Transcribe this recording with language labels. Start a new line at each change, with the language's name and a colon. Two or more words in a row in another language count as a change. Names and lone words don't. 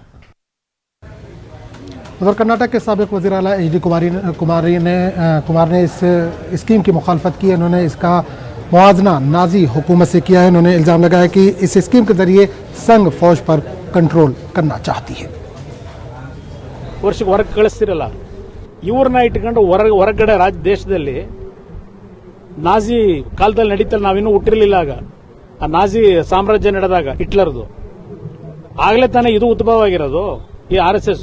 Urdu: ادھر کرناٹک کے سابق وزیر اعلیٰ HD کمار نے اس اسکیم کی مخالفت کی ہے. انہوں نے اس کا معاوضہ نازی حکومت سے کیا ہے۔ انہوں نے الزام لگایا کہ اس اسکیم کے ذریعے سنگھ فوج پر کنٹرول کرنا چاہتی ہے.
Kannada: ವರ್ಷಕ್ಕೆ ಹೊರಗೆ ಕಳಿಸ್ತಿರಲ್ಲ, ಇವ್ರನ್ನ ಇಟ್ಕೊಂಡು ಹೊರಗಡೆ ದೇಶದಲ್ಲಿ ನಾಜಿ ಕಾಲದಲ್ಲಿ ನಡೀತಲ್ಲ, ನಾವಿನ್ನೂ ಹುಟ್ಟಿರ್ಲಿಲ್ಲ ಆಗ. ಆ ನಾಜಿ ಸಾಮ್ರಾಜ್ಯ ನಡೆದಾಗ ಹಿಟ್ಲರ್ದು ಆಗ್ಲೇ ತಾನೇ ಇದು ಉದ್ಭವ ಆಗಿರೋದು, ಈ RSS.